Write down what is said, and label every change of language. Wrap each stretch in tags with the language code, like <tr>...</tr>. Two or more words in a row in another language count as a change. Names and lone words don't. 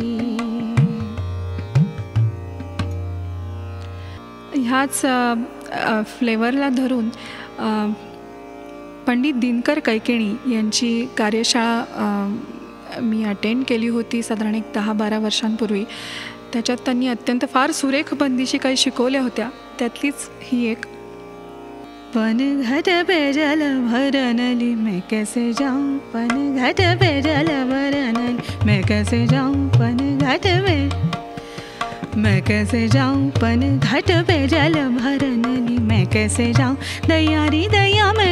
<mr>ह्याच फ्लेवरला धरून पंडित दिनकर कैकेणी यांची कार्यशाळा मी अटेंड केली होती साधारण 10-12 वर्षांपूर्वी. त्याच्यात त्यांनी अत्यंत फार सुरेख बंदिशी काही शिकवल्या होत्या. त्यातलीच ही एक.</mr> <hi>पन घट पे जल भरनली मैं कैसे जाऊं, पन घट पे जल भरनली मैं कैसे जाऊं, पन घट पे मैं कैसे जाऊं, पन घट पे जल भरनली मैं कैसे जाऊं, दैया रे दैया मैं</hi>